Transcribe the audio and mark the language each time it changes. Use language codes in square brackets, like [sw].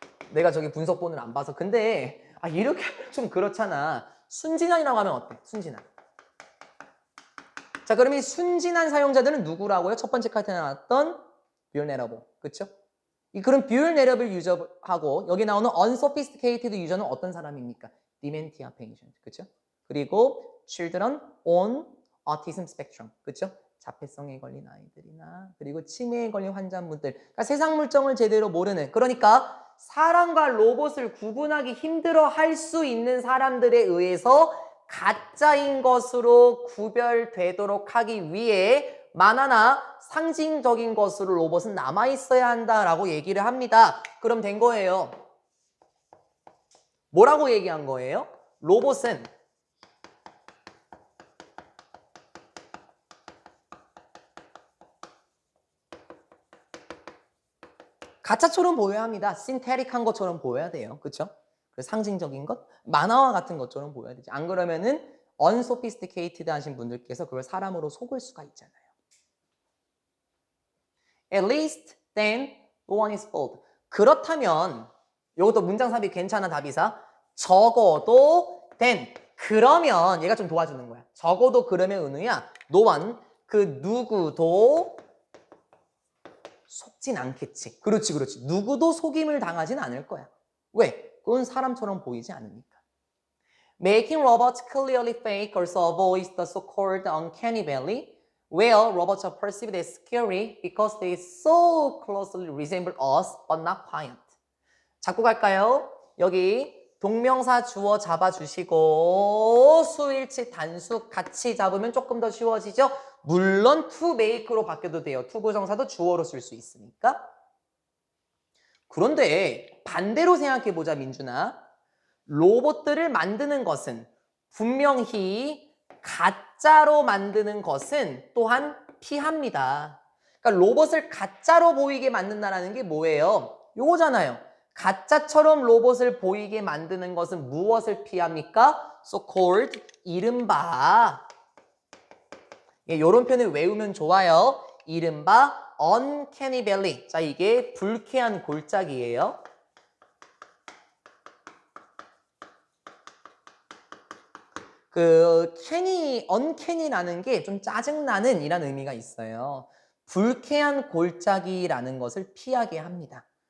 [ko] 내가 저기 분석본을 안 봐서. 근데 이렇게 하면 좀 그렇잖아. 순진한이라고 하면 어때? 순진한. 자, 그럼 이 순진한 사용자들은 누구라고요? 첫 번째 카드에 나왔던 vulnerable. 그렇죠? 그럼 vulnerable 유저하고 여기 나오는 unsophisticated 유저는 어떤 사람입니까? [en] dementia patient. [ko] 그렇죠? 그리고 [en] children on autism spectrum. [ko] 그렇죠? 자폐성에 걸린 아이들이나 그리고 치매에 걸린 환자분들, 그러니까 세상 물정을 제대로 모르는, 그러니까 사람과 로봇을 구분하기 힘들어 할 수 있는 사람들에 의해서 가짜인 것으로 구별되도록 하기 위해 만화나 상징적인 것으로 로봇은 남아있어야 한다라고 얘기를 합니다. 그럼 된 거예요. 뭐라고 얘기한 거예요? 로봇은 가짜처럼 보여야 합니다. 신테릭한 것처럼 보여야 돼요. 그렇죠? 상징적인 것, 만화와 같은 것처럼 보여야 되지. 안 그러면은 unsophisticated 하신 분들께서 그걸 사람으로 속을 수가 있잖아요. [en] At least then no one is fooled. [ko] 그렇다면 이것도 문장 삽입 괜찮아 답이사. 적어도 then 그러면 얘가 좀 도와주는 거야. 적어도 그러면 은우야. [en] no one [ko] 그 누구도 속진 않겠지. 그렇지, 그렇지. 누구도 속임을 당하진 않을 거야. 왜? 그건 사람처럼 보이지 않으니까. [en] Making robots clearly fake also avoids the so-called uncanny valley, where robots are perceived as scary because they so closely resemble us, but not quite. [ko] 잡고 갈까요? 여기 동명사 주어 잡아주시고 수일치 단수 같이 잡으면 조금 더 쉬워지죠? 물론 to make로 바뀌어도 돼요. to 부정사도 주어로 쓸 수 있으니까. 그런데 반대로 생각해보자 민준아. 로봇들을 만드는 것은 분명히 가짜로 만드는 것은 또한 피합니다. 그러니까 로봇을 가짜로 보이게 만든다는 게 뭐예요? 요거잖아요. 가짜처럼 로봇을 보이게 만드는 것은 무엇을 피합니까? So-called 이른바 이런 표현을 외우면 좋아요. 이른바 uncanny valley. 자, 이게 불쾌한 골짜기예요. 그 uncanny라는 게 좀 짜증나는 이란 의미가 있어요. 불쾌한 골짜기라는 것을 피하게 합니다.